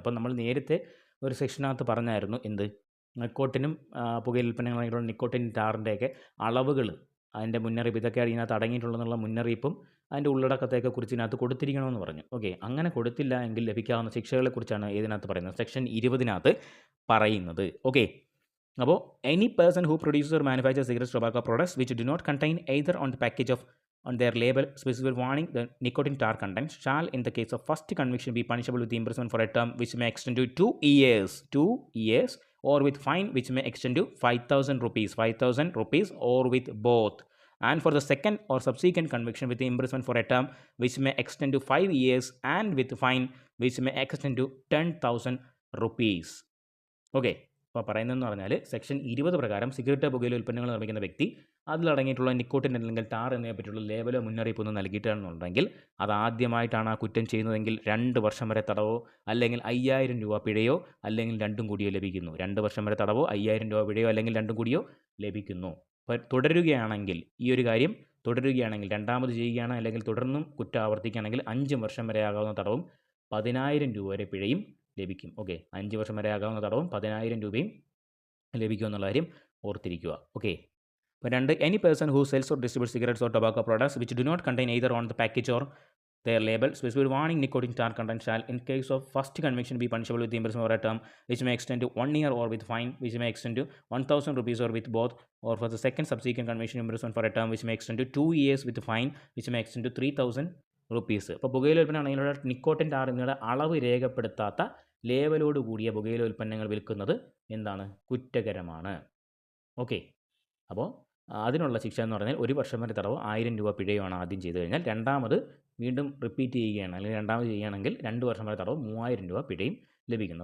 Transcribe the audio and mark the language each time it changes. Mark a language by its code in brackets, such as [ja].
[ml] അപ്പോൾ നമ്മൾ നേരത്തെ ഒരു സെക്ഷനകത്ത് പറഞ്ഞായിരുന്നു എന്ത്? നിക്കോട്ടിനും പുകയില ഉൽപ്പന്നങ്ങളായിട്ടുള്ള നിക്കോട്ടിൻ ടാറിൻ്റെയൊക്കെ അളവുകൾ, അതിൻ്റെ മുന്നറിയിപ്പ്, ഇതൊക്കെ ഇതിനകത്ത് അടങ്ങിയിട്ടുള്ളതെന്നുള്ള മുന്നറിയിപ്പും അതിൻ്റെ ഉള്ളടക്കത്തെയൊക്കെ കുറിച്ച് ഇതിനകത്ത് കൊടുത്തിരിക്കണമെന്ന് പറഞ്ഞു. ഓക്കെ, അങ്ങനെ കൊടുത്തില്ല എങ്കിൽ ലഭിക്കാവുന്ന ശിക്ഷകളെക്കുറിച്ചാണ് ഇതിനകത്ത് പറയുന്നത്. സെക്ഷൻ 20 പറയുന്നത്. ഓക്കെ, അപ്പോൾ [en] Any person who producer manufacture cigarette tobacco products which do not contain either on the package of on their label specific warning the nicotine tar content shall in the case of first conviction be punishable with imprisonment for a term which may extend to 2 years or with fine which may extend to 5,000 rupees or with both, and for the second or subsequent conviction with imprisonment for a term which may extend to 5 years and with fine which may extend to 10,000 rupees. [ml] Okay, അപ്പോൾ പറയുന്നതെന്ന് പറഞ്ഞാൽ section 20 പ്രകാരം cigarette പുകയില ഉൽപ്പന്നങ്ങൾ നിർമ്മിക്കുന്ന വ്യക്തി അതിലടങ്ങിയിട്ടുള്ള nicotine അല്ലെങ്കിൽ tar എന്നിവയെ പറ്റിയുള്ള ലേബലോ മുന്നറിയിപ്പൊന്നും നൽകിയിട്ടാണെന്നുണ്ടെങ്കിൽ അത് ആദ്യമായിട്ടാണ് ആ കുറ്റം ചെയ്യുന്നതെങ്കിൽ 2 വർഷം വരെ തടവോ അല്ലെങ്കിൽ 5,000 രൂപ പിഴയോ അല്ലെങ്കിൽ രണ്ടും കൂടിയോ ലഭിക്കുന്നു. 2 വർഷം വരെ തടവോ 5,000 രൂപ പിഴയോ അല്ലെങ്കിൽ രണ്ടും കൂടിയോ ലഭിക്കുന്നു. അപ്പോൾ തുടരുകയാണെങ്കിൽ ഈ ഒരു കാര്യം തുടരുകയാണെങ്കിൽ രണ്ടാമത് ചെയ്യുകയാണ് അല്ലെങ്കിൽ തുടർന്നും കുറ്റം ആവർത്തിക്കുകയാണെങ്കിൽ 5 വർഷം വരെ ആകാവുന്ന തടവും 10,000 രൂപ വരെ പിഴയും ലഭിക്കും. ഓക്കെ, 5 വർഷം വരെ ആകാവുന്ന തടവും 10,000 രൂപയും ലഭിക്കും എന്നുള്ള കാര്യം ഓർത്തിരിക്കുക. ഓക്കെ, അപ്പോൾ [en] 2, any person who sells or distributes cigarettes or tobacco products which do not contain either on the package or their label specific warning nicotine tar content shall in case of first conviction be punishable with imprisonment for a term which may extend to 1 year or with fine which may extend to 1,000 rupees or with both, or for the second subsequent conviction imprisonment for a term which may extend to 2 years with fine which may extend to 3,000 rupees. [ml] അപ്പോൾ പുകയില ഉൽപ്പന്നമാണെങ്കിലുള്ള nicotine tar എന്നിവയുടെ അളവ് രേഖപ്പെടുത്താത്ത ലേബലോട് കൂടിയ പുകയില ഉൽപ്പന്നങ്ങൾ വിൽക്കുന്നത് എന്താണ്? കുറ്റകരമാണ്. Okay, അപ്പോൾ അതിനുള്ള ശിക്ഷ എന്ന് പറഞ്ഞാൽ 1 വർഷം വരെ തടവോ 1,000 രൂപ പിഴയുമാണ് ആദ്യം ചെയ്തു കഴിഞ്ഞാൽ. രണ്ടാമത് വീണ്ടും റിപ്പീറ്റ് ചെയ്യുകയാണ് അല്ലെങ്കിൽ രണ്ടാമത് ചെയ്യുകയാണെങ്കിൽ 2 വർഷം വരെ തടവും 3,000 രൂപ പിഴയും ലഭിക്കുന്നു.